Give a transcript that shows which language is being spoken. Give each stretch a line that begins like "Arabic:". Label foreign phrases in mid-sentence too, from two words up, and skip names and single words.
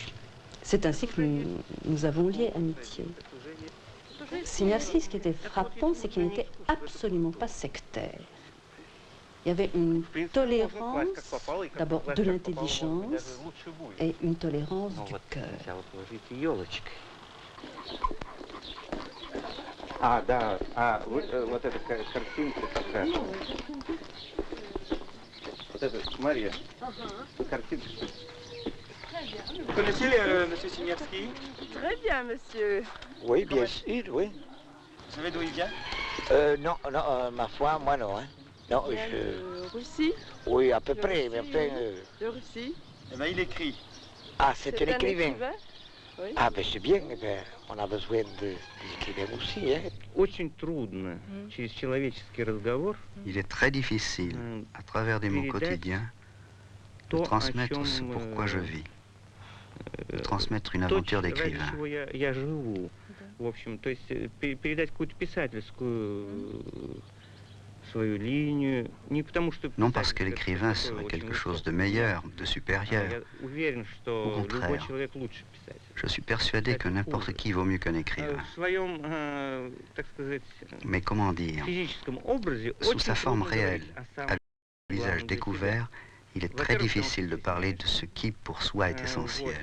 French: C'est ainsi que nous avons lié amitié. Siniavski, ce qui était frappant, c'est qu'il n'était absolument pas sectaire. Il y avait une tolérance, d'abord de l'intelligence, et une tolérance du cœur.
Russian: А, да, вот эта картинка такая. Вот это, Мария, картинка.
French: Vous connaissez monsieur Siniavski? Très bien, monsieur. Oui, bien sûr, oui. Vous savez d'où il vient? Non, ma foi, moi non. Hein. Non, Russie? Oui, à peu près, mais enfin... De Russie? Eh bien, il écrit. Ah, c'est un écrivain. Oui. Ah, ben c'est bien, ben, on a besoin d'écrivains aussi. Hein.
Russian: Очень трудно через человеческий разговор.
French: Il est très difficile, à travers des mots quotidiens, de transmettre ce pourquoi je vis, de transmettre une aventure d'écrivain.
Russian: Я живу. В общем, то есть передать какую-то писательскую свою линию, не потому что...
French: Non parce que l'écrivain serait quelque chose de meilleur, de supérieur. Au contraire, je suis persuadé que n'importe qui vaut mieux qu'un écrivain. Mais comment dire, sous sa forme réelle, à visage découvert, il est très difficile de parler de ce qui pour soi est essentiel.